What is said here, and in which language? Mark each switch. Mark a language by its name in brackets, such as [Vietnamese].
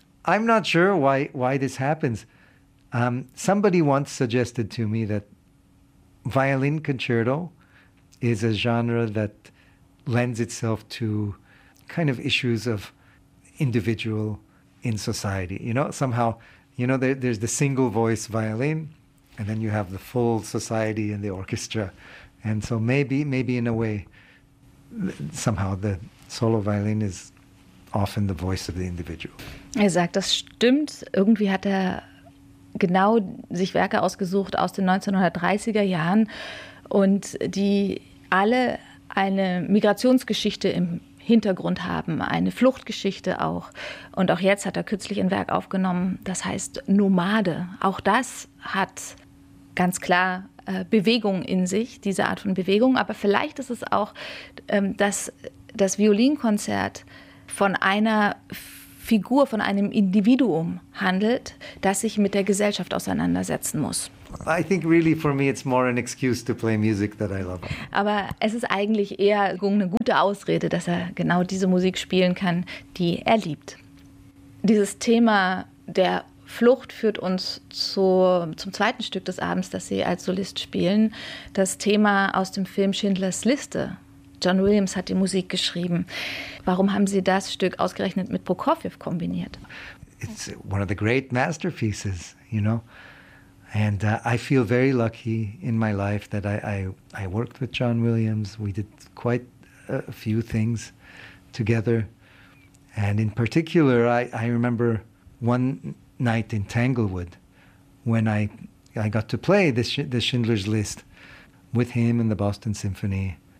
[English] I'm not sure why this happens. Somebody once suggested to me that violin concerto is a genre that lends itself to kind of issues of individual in society. You know, somehow, you know, there's the single voice violin, and then you have the full society and the orchestra. And so maybe in a way, somehow the solo violin is often the voice of the individual. [German] Er sagt, das stimmt. Irgendwie hat er genau sich Werke ausgesucht aus den 1930er Jahren und die alle eine Migrationsgeschichte im Hintergrund haben, eine Fluchtgeschichte auch. Und auch jetzt hat er kürzlich ein Werk aufgenommen, das heißt Nomade. Auch das hat ganz klar Bewegung in sich, diese Art von Bewegung. Aber vielleicht ist es auch, dass das Violinkonzert von einer Figur, von einem Individuum handelt, das sich mit der Gesellschaft auseinandersetzen muss. [English] I think really for me it's more an excuse to play music that I love. [German] Aber es ist eigentlich eher eine gute Ausrede, dass er genau diese Musik spielen kann, die er liebt. Dieses Thema der Flucht führt uns zum zweiten Stück des Abends, das Sie als Solist spielen. Das Thema aus dem Film Schindlers Liste. John Williams hat die Musik geschrieben. Warum haben Sie das Stück ausgerechnet mit Prokofjew kombiniert? [English] It's one of the great masterpieces, you know. And I feel very lucky in my life that I worked with John Williams. We did quite a few things together. And in particular, I remember one night in Tanglewood when I got to play the Schindler's List with him in the Boston Symphony.